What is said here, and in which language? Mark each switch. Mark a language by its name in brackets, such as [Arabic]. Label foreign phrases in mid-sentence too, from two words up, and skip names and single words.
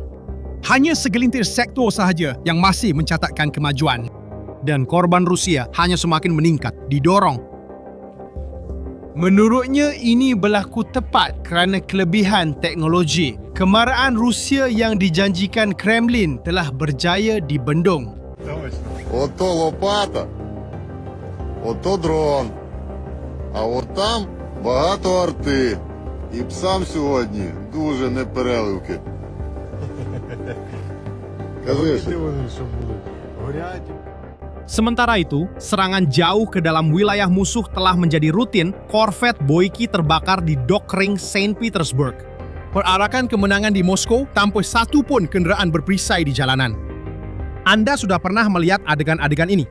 [Malay] Hanya segelintir sektor sahaja yang masih mencatatkan kemajuan. Dan korban Rusia hanya semakin meningkat, didorong. Menurutnya ini berlaku tepat kerana kelebihan teknologi. Kemarahan Rusia yang dijanjikan Kremlin telah berjaya dibendung. [Ukrainian] Ото лопата, ото дрон, а от там багато арти. І псам сьогодні дуже непереливки. Кажи, [Malay] Sementara itu, serangan jauh ke dalam wilayah musuh telah menjadi rutin. Korvet Boyki terbakar di dok ring Saint Petersburg. Perarakan kemenangan di Moskow tanpa satu pun kenderaan berperisai di jalanan. Anda sudah pernah melihat adegan-adegan ini.